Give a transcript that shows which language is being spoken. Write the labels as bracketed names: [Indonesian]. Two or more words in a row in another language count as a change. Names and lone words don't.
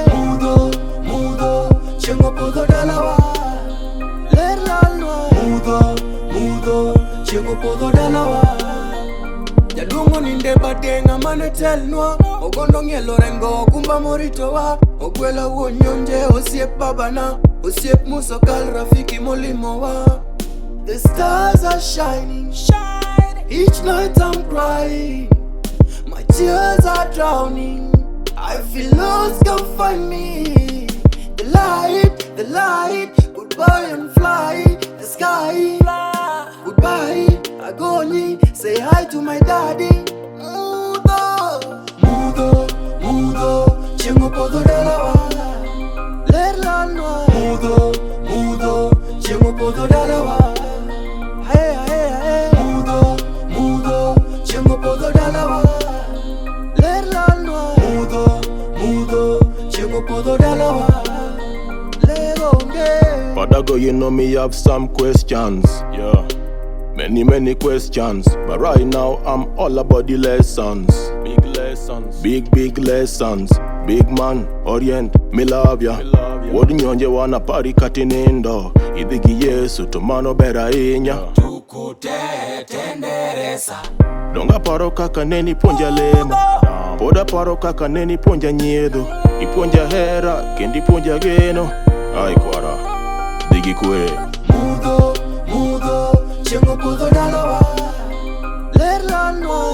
[Luo (Kenya and Tanzania)] Mudho, mudho, chieng' opodho dalawa, ler lanwa. Mudho, mudho, chieng' opodho dalawa. Jaduong' ninde batenga mane telnwa, Ogondo ng'ielo rengo kumba moritowa, Okello wuonyonje osiep babana, osiep musokal rafiki molimowa. [English] The stars are shining, each night I'm crying, my tears are drowning, I feel lost, come find me. The light, goodbye and fly, the sky, goodbye, agony, say hi to my daddy. [Luo (Kenya and Tanzania)] Mudho, mudho, mudho, chieng' opodho dalawa, ler lanwa. Mudho, mudho, chieng' opodho dalawa, ae ae ae. Mudho, mudho, chieng' opodho dalawa, ler lanwa. Mudho, mudho, chieng' opodho dalawa, ler onge. Padago, [English] you know me have some questions, yeah. Many questions, but right now I'm all about the lessons. Big lessons, big lessons. Big man, orient, me love ya. [Luo (Kenya and Tanzania)] Wodi nyonje wana pari katinindo. Idhigi Yesu tumano bera inya. Tukute tenderesa. Donga paro kaka neni ponja lemo. Poda paro kaka neni ponja nyedo. Iponja hera, kendi ponja geno. Ai kwara, digi kwe. Mudho, mudho, chieng' opodho dalawa, ler lanwa.